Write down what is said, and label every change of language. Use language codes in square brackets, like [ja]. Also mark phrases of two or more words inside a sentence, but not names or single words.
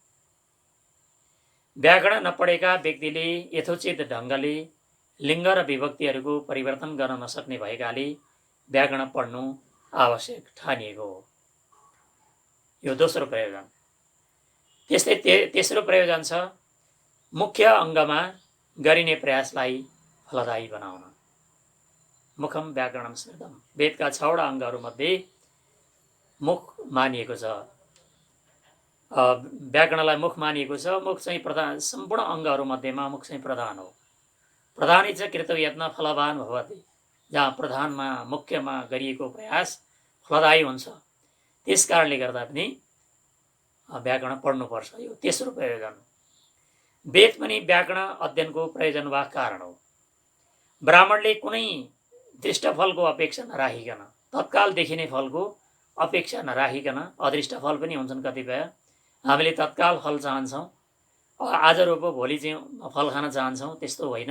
[ne] व्याकरण नपढेका व्यक्तिले यथोचित ढङ्गले लिङ्ग र विभक्तिहरूको परिवर्तन गर्न नसक्ने भएकाले व्याकरण पढ्नु आवश्यक ठानिएको हो। यो दोस्रो प्रयोजन। त्यस्तै तेस्रो प्रयोजन छ मुख्य अङ्गमा गरिने प्रयासलाई फलदायी बनाउन। [sa] मुखम व्याकरणम स्मृतम, [ne] वेदका 6वटा अङ्गहरूमध्ये मुख मानिएको छ, व्याकरणलाई मुख मानिएको छ। मुख चाहिँ प्रधान, सम्पूर्ण अङ्गहरूमध्येमा मुख चाहिँ प्रधान हो। [sa] प्रधानी च कृत यत्न फलवान भवति, [ne] जहाँ प्रधानमा मुख्यमा गरिएको प्रयास फलदायी हुन्छ। त्यस कारणले गर्दा पनि व्याकरण पढ्नुपर्छ। यो तेस्रो प्रयोजन। वेद पनि व्याकरण अध्ययनको प्रयोजन वा कारण हो। ब्राह्मणले कुनै दृष्ट फलको अपेक्षा नराखिकन, तत्काल देखिने फलको अपेक्षा नराखिकन, अदृष्ट फल पनि हुन्छन् कतिपय, हामीले तत्काल फल चाहन्छौँ, आज रोप भोलि चाहिँ फल खान चाहन्छौँ, त्यस्तो होइन।